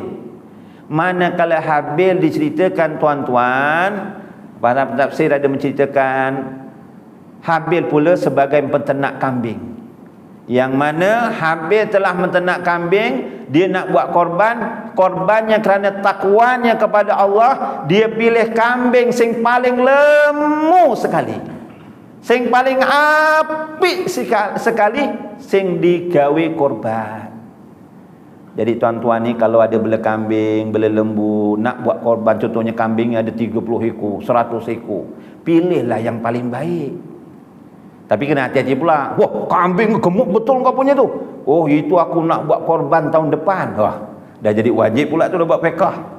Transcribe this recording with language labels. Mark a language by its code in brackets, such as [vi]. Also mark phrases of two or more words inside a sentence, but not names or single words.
[ms] Manakala Habil diceritakan tuan-tuan, para tafsir ada menceritakan Habil pula sebagai peternak kambing. Yang mana Habil telah menternak kambing, dia nak buat korbannya kerana takwanya kepada Allah, dia pilih kambing [jv] sing paling lemu sekali, sing paling apik sekali, sing digawe korban. [ms] Jadi tuan-tuan ni kalau ada bela kambing, bela lembu, nak buat korban, contohnya kambing ada 30 ekor, 100 ekor, pilihlah yang paling baik. Tapi kena hati-hati pula. Wah, kambing gemuk betul kau punya tu. Oh, itu aku nak buat korban tahun depan. Wah, dah jadi wajib pula tu dah buat fiqh.